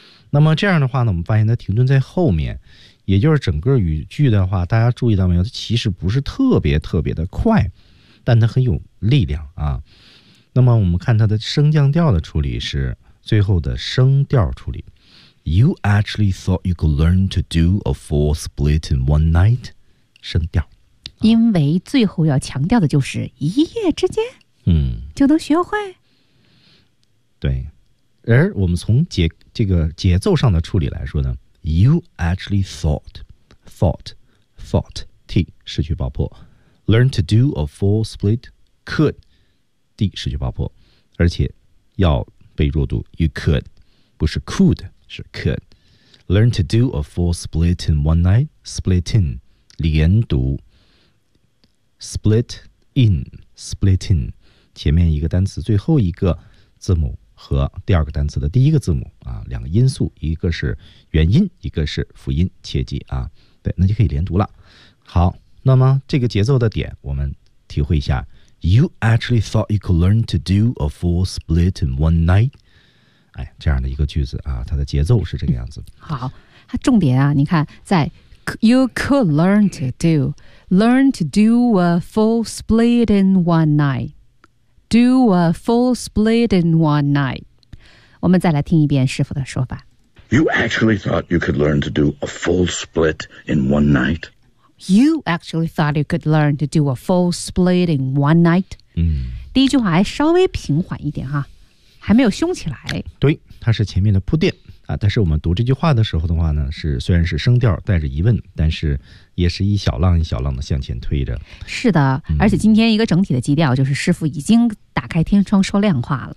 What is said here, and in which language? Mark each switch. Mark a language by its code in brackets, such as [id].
[zh] 那么这样的话呢，我们发现它停顿在后面，也就是整个语句的话，大家注意到没有，它其实不是特别特别的快，但它很有力量啊。那么我们看它的升降调的处理是最后的升调处理。 [en] You actually thought you could learn to do a full split in one night? [zh] 升调。因为最后要强调的就是一夜之间就能学会。嗯、对。而我们从这个节奏上的处理来说呢， [en] You actually thought, [zh] T, 失去爆破。 [en] Learn to do a full split, could, D, 失去爆破。 [zh] 而且要被弱读 you could, 不是 could, 是 could. [en] Learn to do a full split in [zh] one night, split in, 连读 split in, split in, 前面一个单词最后一个字母和第二个单词的第一个字母啊，两个因素，一个是元音，一个是辅音，切记啊，对，那就可以连读了。好，那么这个节奏的点我们体会一下。 [en] You actually thought you could learn to do a full split in one night? [zh] 哎，这样的一个句子啊，它的节奏是这个样子。 [en] 好，它重点啊，你看在 You could learn to do a full split in one night. Do a full split in one night. [zh] 我们再来听一遍师傅的说法。 [en] You actually thought you could learn to do a full split in one night? You actually thought you could learn to do a full split in one night?、嗯、 [zh] 第一句话还稍微平缓一点哈，还没有凶起来。对，它是前面的铺垫。啊，但是我们读这句话的时候的话呢，是虽然是声调带着疑问，但是也是一小浪一小浪的向前推着。是的，而且今天一个整体的基调就是师父已经打开天窗说亮话了。